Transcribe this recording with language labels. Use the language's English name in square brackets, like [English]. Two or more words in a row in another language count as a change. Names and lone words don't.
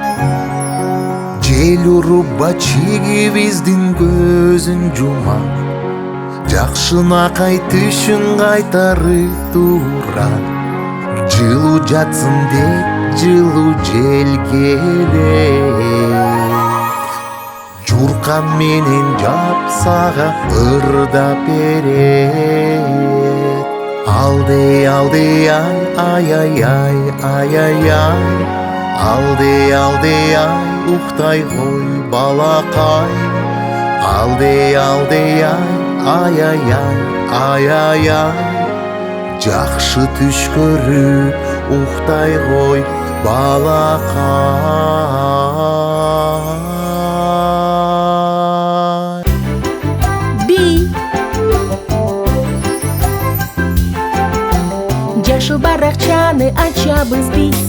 [Kyrgyz] Жел уруп Бачигибиздин көзүн жумак, жакшынакай түшүн кайтарып турат. Жылуу жатсын деп жылуу жел келет. Журкан менен жапсага ырдап берет. Алды ай, ай-ай-ай, ай-ай-ай. Алды ай, уктай кой балакай. Алды ай, ай-ай-ай, ай-ай-ай. Жакшы түш көрүп уктай кой балакай. Жашыл баракчаны ачабыз биз.